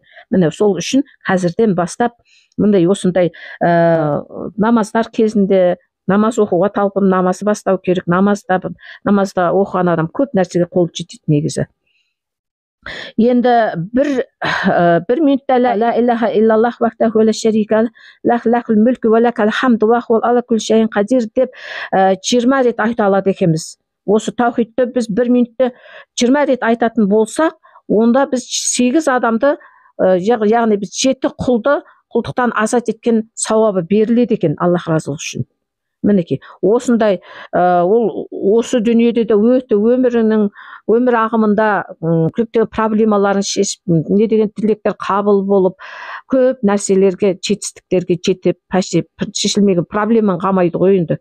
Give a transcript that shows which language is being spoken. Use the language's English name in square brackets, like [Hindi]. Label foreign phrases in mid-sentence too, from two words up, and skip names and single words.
[Kazakh] Міне сол үшін қазірден бастап мындай осындай намаздар кезінде намаз оқуға талпын, намазды бастау керек. Намазда оқыған адам көп нәрсеге қолы жетеді негізі. Енді бір минутта [Arabic] لا إله إلا الله وحده لا شريك له له الملك ولك الحمد وهو على كل شيء قدير [Kazakh] деп 20 рет айта алады екенбіз. Осы таухидты біз 1 минутта 20 рет айтатын болсақ, онда біз 8 адамды, яғни біз 7 құлды құлдықтан азат еткен сауабы беріледі екен, Аллах разылығы үшін. Мінекей, осындай ол осы дүниеде де өте өмір ағымында көптеген проблемаларын шешіп, не деген тілектер қабыл болып, көп нәрселерге, жетістіктерге жетіп, шешілмеген проблеманы қамайды ғой енді.